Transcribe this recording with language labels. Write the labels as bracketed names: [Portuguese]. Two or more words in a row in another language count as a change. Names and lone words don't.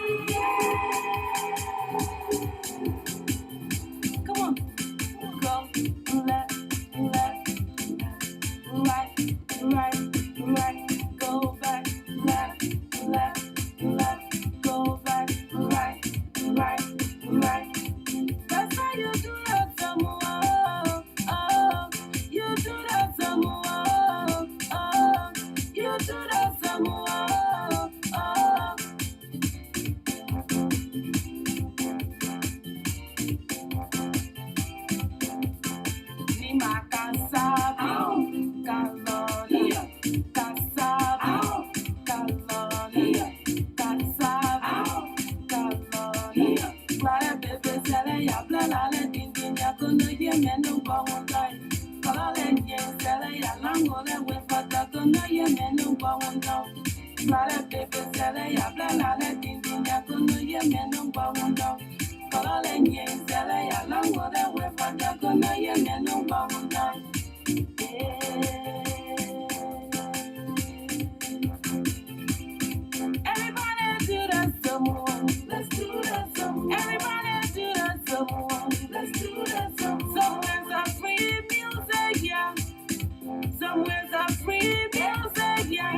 [English] Come on, go left, right, go back, left, go back, right. That's how you do that some more. Oh, you do that some more. Oh, you do that some more. Oh. [Mandingo] Ni makasaba, kalonia, kasaba, kalonia, kasaba, kalonia. Clara bebe sele ya blela le dindin ya kono ye menu bawundai. Kala le nyen sele ya lango le wefata kono ye menu bawundai. Clara bebe sele ya blela le dindin ya kono ye menu bawundai. Kala le nyen sele ya lango le wefata kono ye menu bawundai. [English] Everybody do that some more. Let's do that some more. Everybody do that some more. Let's do that some more. Somewhere's a free music, yeah. Somewhere's a free music, yeah.